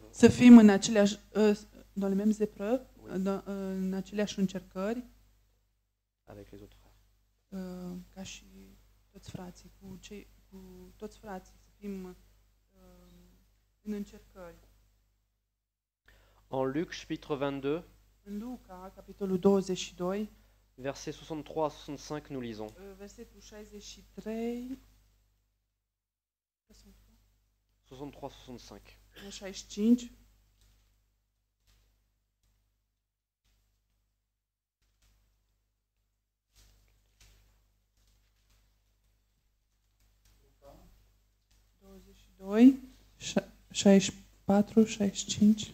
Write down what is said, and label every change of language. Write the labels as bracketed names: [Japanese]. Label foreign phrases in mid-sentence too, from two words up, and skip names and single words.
[Romanian] Să fim în aceleași, [French] dans les mêmes épreuves, [Romanian] în aceleași încercări, [French] avec les autres frères. [Romanian] ca și toți frații, cu toți frații, să fim în încercări. [French] En Luc, chapitre 22, [Romanian] În Luca, capitolul 22, [French] versets 63 à 65, nous lisons. [Romanian] versetul 63, 63-65. 65. Doi, 64, 65.